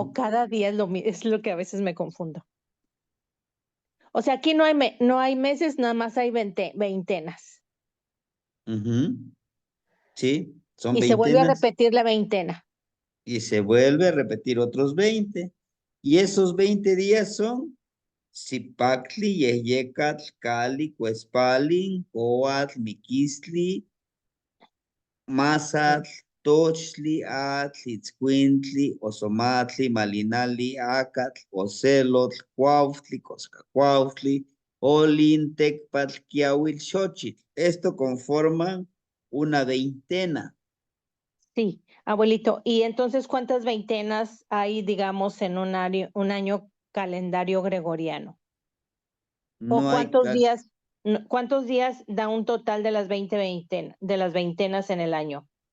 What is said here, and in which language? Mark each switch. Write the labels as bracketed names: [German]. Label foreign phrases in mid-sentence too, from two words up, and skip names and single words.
[Spanish] O cada día es lo que a veces me confundo. O sea, aquí no hay meses, nada más hay veintenas. Ujú. Sí, son Y se vuelve a veintenas. repetir la veintena. Y se vuelve a repetir otros 20. Y esos 20 días son Zipactli, Yeyecatl, Cali, Cuespalin, Coatl, Miquistli, Mazatl, Tochtli, Atl, Itzcuintli, Ozomatli, Malinali, Acatl, Ocelotl, Cuautli, Coscacuautli, Olin, Tecpatl, Quiahuil, Xochitl. Esto conforman una veintena. Sí, abuelito. ¿Y entonces cuántas veintenas hay, digamos, en un año calendario gregoriano? ¿O No hay cuántos días da un total de las 20 de las veintenas en el año?